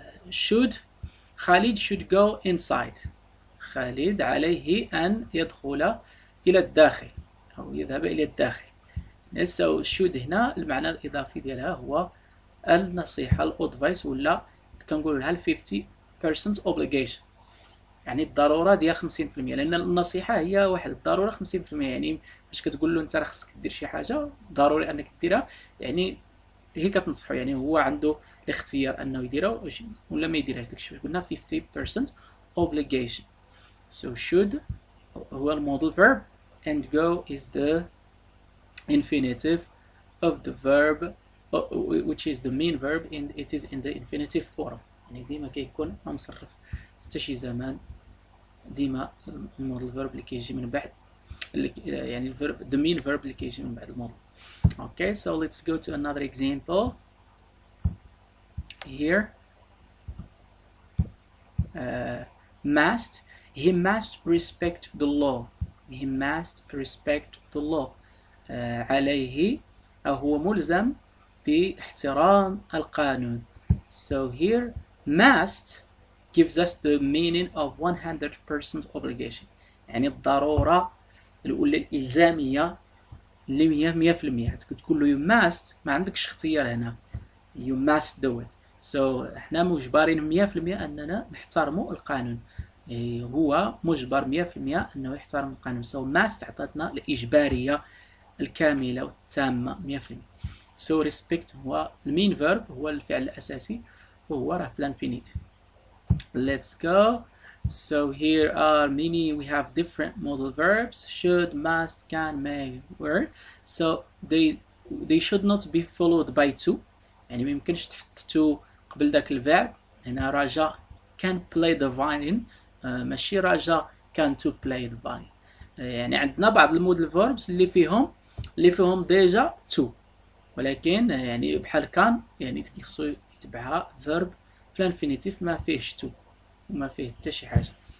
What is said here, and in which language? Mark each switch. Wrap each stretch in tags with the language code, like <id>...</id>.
<en>Should خالد should go inside.</en> <ar>خالد عليه أن يدخل إلى الداخل أو يذهب إلى الداخل. So should هنا المعنى الإضافي ديالها هو النصيحة الأدفايس، ولا كنقول لها 50% obligation، يعني الضروره ديال 50%، لان النصيحه هي واحد الضروره 50%. يعني باش كتقول له انت راه خصك دير شي حاجه ضروري انك ديرها، يعني هي كتنصحو، يعني هو عنده الاختيار انه يديرها ولا ما يديرهاش. داكشي قلنا 50% obligation.</ar> <en>So should</en> <ar>هو المودال</ar> <en>verb and go is the infinitive of the verb which is the main verb and it is in the infinitive form.</en> <ar>يعني ديما كيكون ما مصرف حتى شي زمان، ديما المودال verb اللي كيجي من بعد يعني الverb</ar> <en>the main verb</en> <ar>اللي كيجي من بعد المودال.</ar> <en>Okay, so let's go to another example here. Must, he must respect the law. He must respect the law.</en> <ar>عليه أو هو ملزم باحترام القانون.</ar> <en>So here must gives us the meaning of 100% obligation،</en> <ar>يعني الضرورة الإلزامية اللي</ar> <en>100%.</en> <ar>تقول له</ar> <en>you must،</en> <ar>ما عندكش اختيار هنا،</ar> <en>you must do it.</en> <ar>سو احنا مجبرين 100% اننا نحترموا القانون. هو مجبر 100% انه يحترم القانون. سو must تعطتنا الاجباريه الكامله والتامه 100%. سو respect هو المين verb، هو الفعل الاساسي، وهو راه في الانفينيتيف.</ar> <en>Let's go. So here are many, we have different modal verbs: should, must, can, may, were. So they should not be followed by to.</en> <ar>يعني ما يمكنش تحط to قبل ذاك الفعل. هنا رجا</ar> <en>can play the violin،</en> <ar>ماشي رجا</ar> <en>can to play the violin.</en> <ar>يعني عندنا بعض المودل verbs اللي فيهم ديجا to، ولكن يعني بحال كان يعني خصو يتبعها verb في الانفينيتيف ما فيهش to وما فيه حتى شي حاجه.</ar>